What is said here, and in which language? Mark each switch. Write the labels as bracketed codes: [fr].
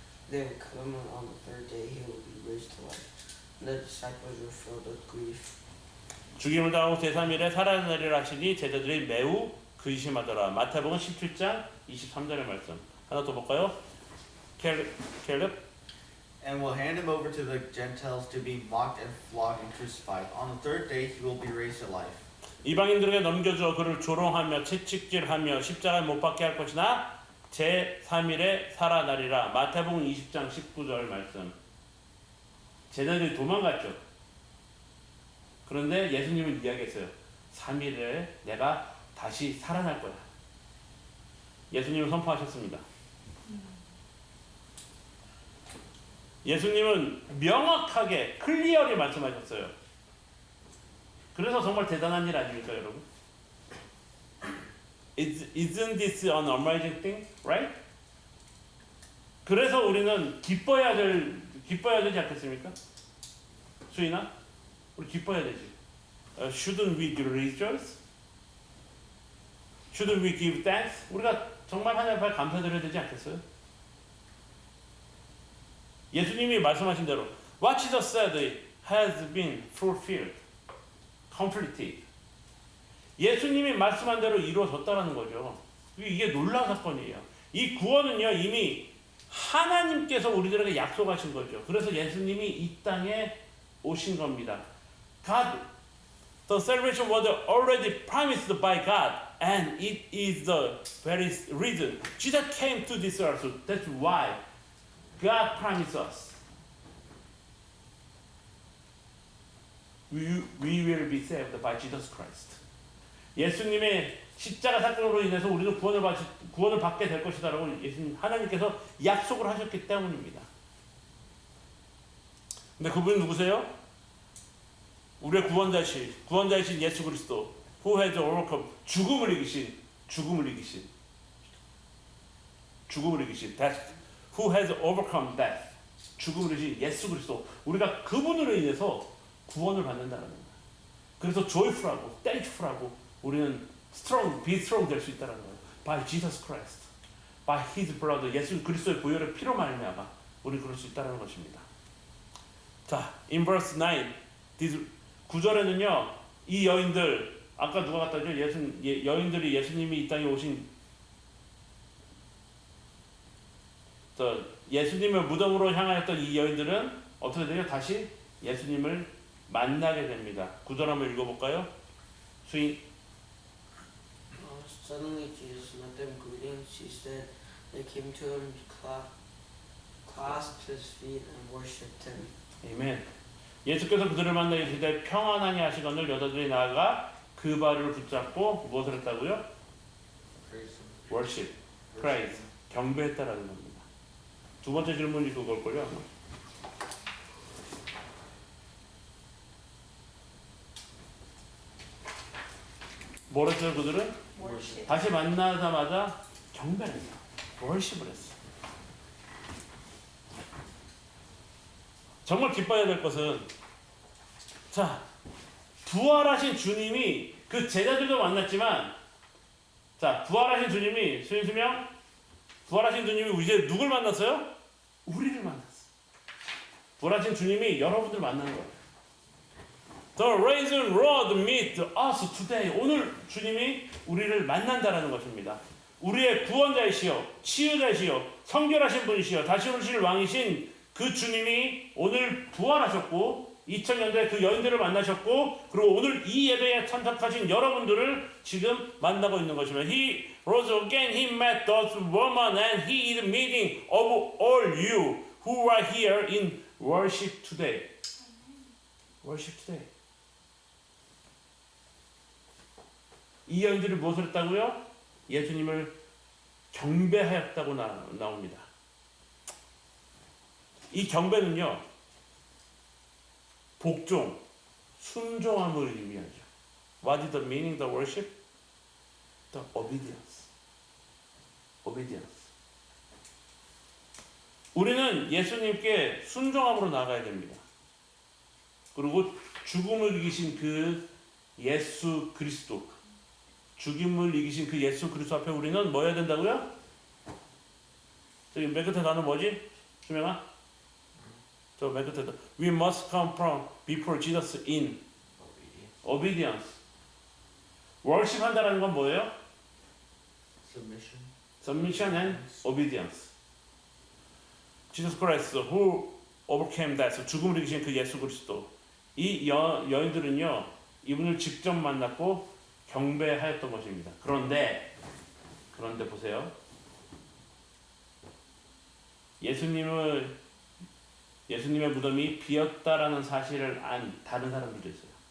[en] They would come on the third day. He will be raised to life. And the disciples were filled with grief. [ko] 죽임을 당하고 제3일에 살아나리라 하시니 제자들이 매우 근심하더라. 마태복음 17장 23절의 말씀. 하나 더 볼까요? 캘렙. [en] And will hand him over to the Gentiles to be mocked and flogged and crucified. On the third day he will be raised to life. [ko] 이방인들에게 넘겨주어 그를 조롱하며 채찍질하며 십자가에 못 박게 할 것이나 제3일에 살아나리라. 마태복음 20장 19절 말씀. 제자들이 도망갔죠. 그런데 예수님은 이야기했어요. 3일에 내가 다시 살아날 거야. 예수님은 선포하셨습니다. 예수님은 명확하게 클리어리 말씀하셨어요. 그래서 정말 대단한 일 아닙니까, 여러분? [en] Isn't this an amazing thing, right? [ko] 그래서 우리는 기뻐해야 되지 않겠습니까? 수인아, 우리 기뻐해야 되지. [en] Shouldn't we rejoice? Shouldn't we give thanks? [ko] 우리가 정말 하나님 앞에 감사드려야 되지 않겠어요? 예수님이 말씀하신 대로 [en] What Jesus said has been fulfilled, completed. [ko] 예수님이 말씀한 대로 이루어졌다는 거죠. 이게 놀라운 사건이에요. 이 구원은요 이미 하나님께서 우리들에게 약속하신 거죠. 그래서 예수님이 이 땅에 오신 겁니다. [en] God, the salvation was already promised by God, and it is the very reason Jesus came to this earth. That's why God promised us we will be saved by Jesus Christ. [ko] 예수님의 십자가 사건으로 인해서 우리도 구원을 받게 될 것이다라고 예수님 하나님께서 약속을 하셨기 때문입니다. 근데 그분이 누구세요? 우리의 구원자이신 예수 그리스도, [en] who has overcome, [ko] 죽음을 이기신 죽음을 이기신 death. [en] Who has overcome death. [ko] 죽음을 이기신 예수 그리스도. 우리가 그분으로 인해서 구원을 받는다는 거예요. 그래서 joyful하고 thankful하고 우리는 strong, [en] be strong [ko] 될 수 있다는 거예요. [en] By Jesus Christ. By His blood. [ko] 예수 그리스도의 보혈의 피로 말미암아 우리 그럴 수 있다는 것입니다. 자, [en] in verse 9, [ko] 9절에는요, 이 여인들, 아까 누가 갖다 줘? 여인들이 예수님이 이 땅에 오신, 예수님을 무덤으로 향하였던 이 여인들은 어떻게 되냐? 다시 예수님을 만나게 됩니다. 9절 한번 읽어볼까요? 수인. [en] Suddenly Jesus met them greeting. She said they came to him, clasped his feet and worshipped him. [ko] 아멘. 예수께서 그들을 만나 이르시되 평안하니 하시거늘 여자들이 나아가 그 발을 붙잡고 무엇을 했다고요? [en] worship, praise, [ko] 경배했다라는 겁니다. 두 번째 질문이 그걸걸요 아마. 뭘 했어요 그들은? [en] worship. [ko] 다시 만나자마자 경배를 했어요. worship을 했어요. 정말 기뻐해야 될 것은, 자, 부활하신 주님이 그 제자들도 만났지만, 자, 부활하신 주님이, 수명, 부활하신 주님이 이제 누굴 만났어요? 우리를 만났어요. 부활하신 주님이 여러분들 만난 거예요. [en] The risen Lord meet us today. [ko] 오늘 주님이 우리를 만난다라는 것입니다. 우리의 구원자이시여, 치유자이시여, 성결하신 분이시여, 다시 오실 왕이신 그 주님이 오늘 부활하셨고 2000년대 그 여인들을 만나셨고 그리고 오늘 이 예배에 참석하신 여러분들을 지금 만나고 있는 것입니다. [en] He rose again, he met those women and he is meeting of all you who are here in worship today. worship today. [ko] 이 여인들이 무엇을 했다고요? 예수님을 경배하였다고 나옵니다. 이 경배는요, 복종, 순종함을 의미하죠. [en] What is the meaning of the worship? The obedience. obedience. [ko] 우리는 예수님께 순종함으로 나가야 됩니다. 그리고 죽음을 이기신 그 예수 그리스도, 죽음을 이기신 그 예수 그리스도 앞에 우리는 뭐 해야 된다고요? 저기 맨 끝에 나는 뭐지? 수명아? 저 맨 끝에 [en] We must come from before Jesus in obedience. [ko] worship 한다는 건 뭐예요? [en] submission and obedience. Jesus Christ who overcame that. [ko] 죽음을 이기신 그 예수 그리스도. 이 여인들은요, 이분을 직접 만났고 경배하였던 것입니다. 그런데 보세요. 예수님의 무덤이 비었다라는 사실을 안 다른 사람들도 있어요.